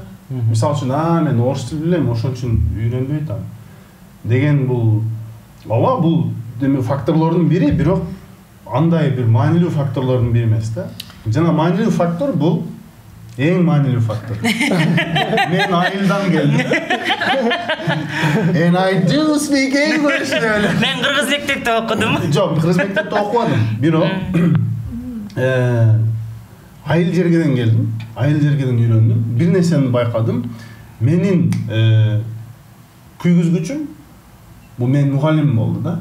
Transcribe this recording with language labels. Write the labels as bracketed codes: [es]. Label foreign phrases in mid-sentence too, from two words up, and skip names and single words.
[ky] Мисалы үчүн, мен орус тил билем, ошон үчүн үйрөнбөйт деген бул ооба, бул деме факторлордун бири, бирок андай бир маанилүү факторлордун бири эмес да. Жана маанилүү фактор бул эң маанилүү фактор. Мен айылдан келдим. [en] And I do speak English. [ky] Мен кыргыз мектепте окудум. Жок, кыргыз мектепте окубадым. Бирок айыл жергеден келдим. Айыл жергеден үйрөндүм. Бир нерсени байкадым. Менин күйгүзгүчүм бул менин мугалимим болду да.